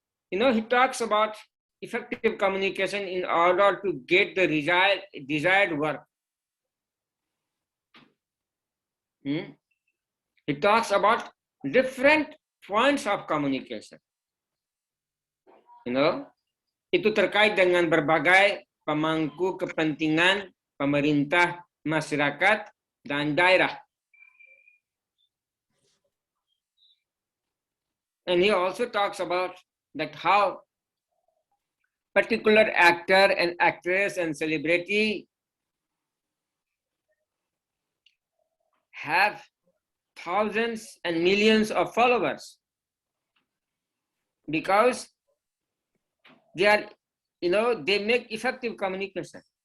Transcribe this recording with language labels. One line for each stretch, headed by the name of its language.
English: He talks about effective communication in order to get the desired work. He talks about different points of communication.
Indonesian: Itu terkait dengan berbagai pemangku kepentingan pemerintah, masyarakat, dan daerah.
English: And he also talks about how particular actor and actress and celebrity have thousands and millions of followers because they are, they make effective communication.